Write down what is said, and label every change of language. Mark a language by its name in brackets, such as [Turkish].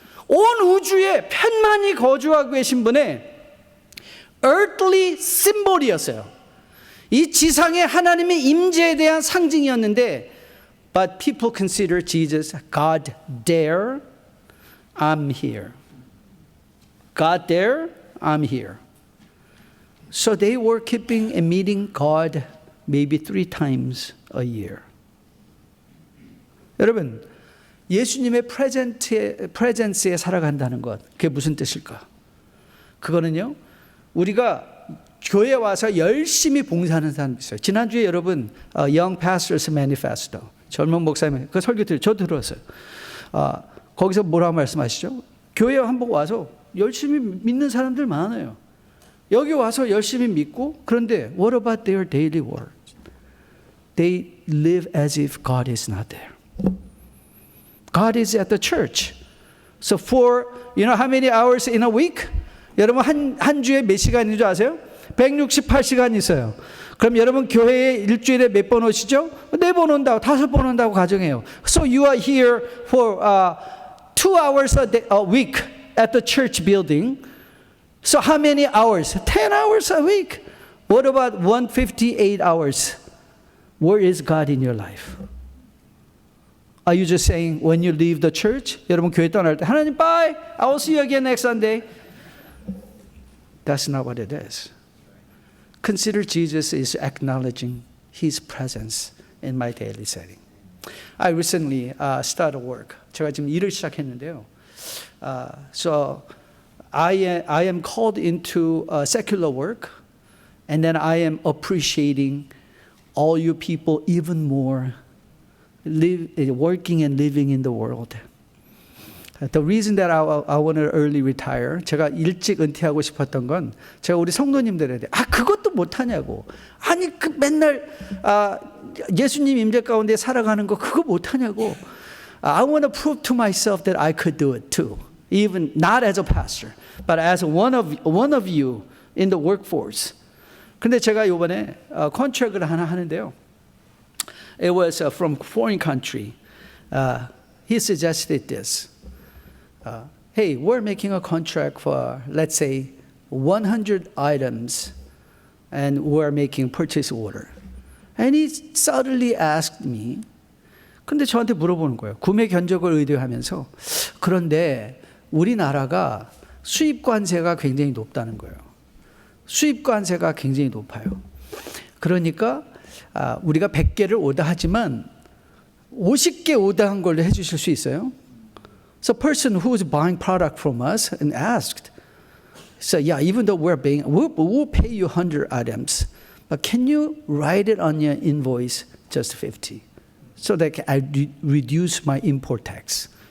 [Korean] 온 우주에 편만히 거주하고 계신 분의 [English] earthly symbol [Korean] 이었어요. 이 지상에 하나님의 임재에 대한 상징이었는데 [English] but people consider Jesus God there, I'm here. God there, I'm here. So they were keeping and meeting God maybe 3 times a year. [Korean] 여러분, 예수님의 프레젠스에 살아간다는 것, 그게 무슨 뜻일까? 그거는요, 우리가 교회에 와서 열심히 봉사하는 사람이 있어요. 지난주에 여러분, Young Pastors Manifesto, 젊은 목사님, 그 설교 저 들었어요. 거기서 뭐라고 말씀하시죠? 교회에 한번 와서 열심히 믿는 사람들 많아요. 여기 와서 열심히 믿고, 그런데 [English] what about their daily work? They live as if God is not there. God is at the church. So for, how many hours in a week? [Korean] 여러분 한 주에 몇 시간인 줄 아세요? 168시간 있어요. 그럼 여러분 교회에 일주일에 몇 번 오시죠? 4번 온다고, 5번 온다고 가정해요. [English] So you are here for 2 hours a week at the church building. So how many hours? 10 hours a week. What about 158 hours? Where is God in your life? Are you just saying when you leave the church? [Korean] 여러분 교회 떠날 때 하나님 [English] bye. I will see you again next Sunday. That's not what it is. Consider Jesus is acknowledging His presence in my daily setting. I recently started work. [Korean] 제가 지금 일을 시작했는데요. [English] So I am called into secular work, and then I am appreciating all you people even more, working and living in the world. The reason that I want to early retire, [Korean] 제가 일찍 은퇴하고 싶었던 건 제가 우리 성도님들에게 그것도 못하냐고. 아니 맨날 예수님 임재 가운데 살아가는 거 그거 못하냐고. [English] I want to prove to myself that I could do it too. Even not as a pastor, but as one of you in the workforce. [Korean] 근데 제가 이번에 컨트랙을 하나 하는데요. [English] It was from foreign country. He suggested this. Hey, we're making a contract for, let's say, 100 items, and we're making purchase order. And he suddenly asked me, 근데 저한테 물어보는 거예요. [Korean] 구매 견적을 의뢰하면서. 그런데 우리나라가 수입 관세가 굉장히 높다는 거예요. 수입 관세가 굉장히 높아요. 그러니까 우리가 100개를 오더하지만 50개 오더한 걸로 해주실 수 있어요? [English] So a person who is buying product from us and asked, so yeah, even though we'll pay you 100 items, but can you write it on your invoice just 50, so that I reduce my import tax?